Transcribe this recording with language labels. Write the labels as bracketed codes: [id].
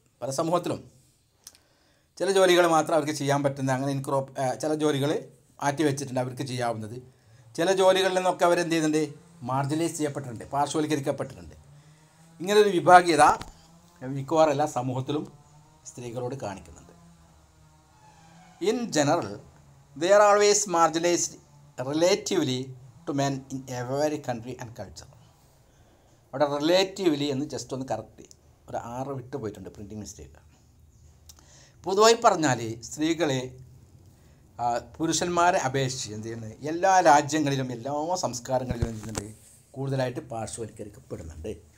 [ml] പല സമൂഹത്തിലും ചില ജോലികൾ മാത്രം അവർക്ക് ചെയ്യാൻ പറ്റുന്ന, അങ്ങനെ ചില ജോലികൾ മാറ്റി വെച്ചിട്ടുണ്ട് അവർക്ക് ചെയ്യാവുന്നത്. ചില ജോലികളിൽ നിന്നൊക്കെ അവരെന്ത് ചെയ്യുന്നുണ്ട്, മാർജിനലൈസ് ചെയ്യപ്പെട്ടിട്ടുണ്ട്, പാർശ്വവൽക്കരിക്കപ്പെട്ടിട്ടുണ്ട്. ഇങ്ങനൊരു വിഭാഗീയത മിക്കവാറും എല്ലാ സമൂഹത്തിലും സ്ത്രീകളോട് കാണിക്കുന്നുണ്ട്. [en] In general, they are always marginalized relatively to men in every country and culture. [ml] അവിടെ റിലേറ്റീവ്ലി എന്ന് ജസ്റ്റ് ഒന്ന് കറക്റ്റ് ഒരു 6 വിട്ട് പോയിട്ടുണ്ട്, പ്രിൻറ്റിങ് മിസ്റ്റേക്ക്. പൊതുവായി പറഞ്ഞാൽ സ്ത്രീകളെ പുരുഷന്മാരെ അപേക്ഷിച്ച് എന്ത് ചെയ്യുന്നത്, എല്ലാ രാജ്യങ്ങളിലും എല്ലാ സംസ്കാരങ്ങളിലും എന്ത് ചെയ്യുന്നുണ്ട്, കൂടുതലായിട്ട് പാർശ്വവൽക്കരിക്കപ്പെടുന്നുണ്ട്.